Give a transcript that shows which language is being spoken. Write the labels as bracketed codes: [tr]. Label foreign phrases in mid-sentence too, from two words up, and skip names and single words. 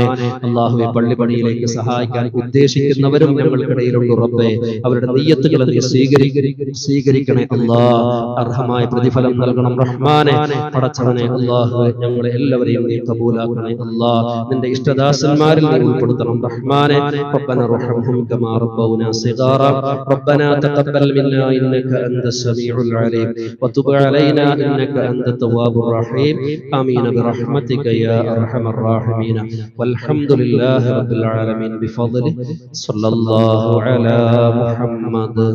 [ml] അല്ലാഹുവേ, പള്ളി പണിയിലേക്ക് സഹായിക്കാൻ ഉദ്ദേശിക്കുന്നവരും ഞങ്ങൾക്കിടയിലുണ്ട് റബ്ബേ. അവരുടെ നിയ്യത്തുകൾ നീ സ്വീകരിക്കണേ അല്ലാ. അർഹമായ പ്രതിഫലം നൽകണം റഹ്മാനെ. പടച്ചവനെ അല്ലാഹുവേ, ഞങ്ങളെ എല്ലാവരെയും നീ കബൂലാക്കണേ അല്ലാ. നിന്റെ ഇഷ്ടദാസന്മാരിൽ നീ ഉൾപ്പെടുത്തണം റഹ്മാനെ. [ar] ربنا ارحمهم كما ربونا صغارا ربنا تقبل منا انك انت السميع العليم وتب علينا انك انت التواب الرحيم امين برحمتك يا ارحم الراحمين والحمد لله رب العالمين بفضله صلى الله على محمد